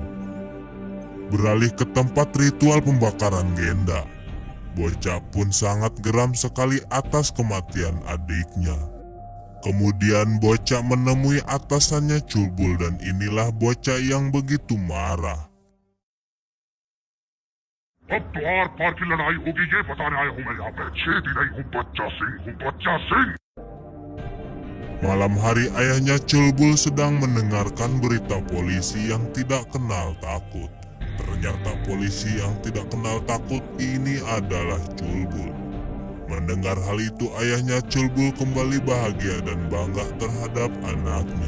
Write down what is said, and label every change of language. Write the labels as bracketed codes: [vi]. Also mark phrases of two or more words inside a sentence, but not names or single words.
[id] Beralih ke tempat ritual pembakaran Genda. Bocah pun sangat geram sekali atas kematian adiknya. Kemudian bocah menemui atasannya Culbul dan inilah bocah yang begitu marah. [hi] अब तो आर पार की लड़ाई होगी ये बताने आया हूँ मैं यहाँ पे। छेदी नहीं हूँ बच्चा सिंह। [id] Malam hari ayahnya Culbul sedang mendengarkan berita polisi yang tidak kenal takut. Ternyata polisi yang tidak kenal takut ini adalah Culbul. Mendengar hal itu ayahnya Culbul kembali bahagia dan bangga terhadap anaknya.